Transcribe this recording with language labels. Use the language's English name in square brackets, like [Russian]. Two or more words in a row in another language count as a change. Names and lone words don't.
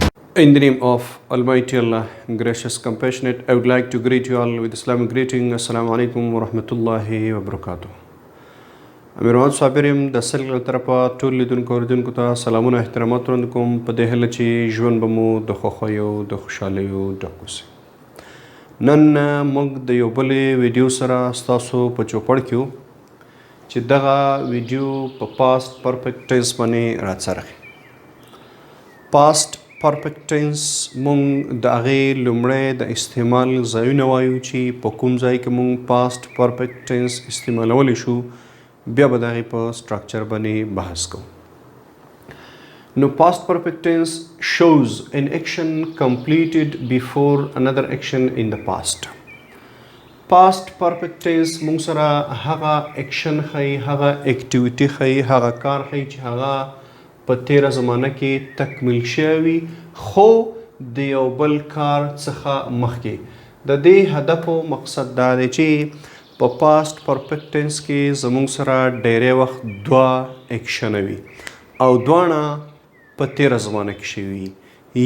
[English] In the name of Almighty Allah, gracious, compassionate, I would like to greet you all with Islamic greeting. [Arabic] السلام عليكم و رحمة الله و بركاته. Amirwan Sabirim, [Pashto] د سل طرفه ټول لیدونکو اوریدونکو ته سلامونه احترامات وړاندې کوم په دې هیله چې ژوند به مو د خوښیو د خوشحالیو ډک اوسي. نن موږ د یو بلې ویډیو سره ستاسو په چوپړ کې یو چې دغه ویډیو په [English] past perfect tense [Pashto] باندې راڅرخي. [English] past perfect tense [Pashto] مونږ د هغې لومړی د استعمال ځایونه وایو چې په کوم ځای کې مونږ [English] past perfect tense [Pashto] استعمالولی شو، بیا به د هغې په سټرکچر باندې بحث کوو. [English] نو past perfect tense shows an action completed before another action in the past. past perfect tense [Pashto] مونږ سره هغه اکشن ښیي، هغه اکټیویټي ښیي، هغه کار ښیي چې هغه په تیره زمانه کې تکمیل شوی خو د یو بل کار څخه مخکې. د دې هدف او مقصد دا دی چې په [English] past perfect tense [Pashto] کې زموږ سره ډیری وخت دوه اکشنه وي او دواړه په تیره زمانه کې شوي وي.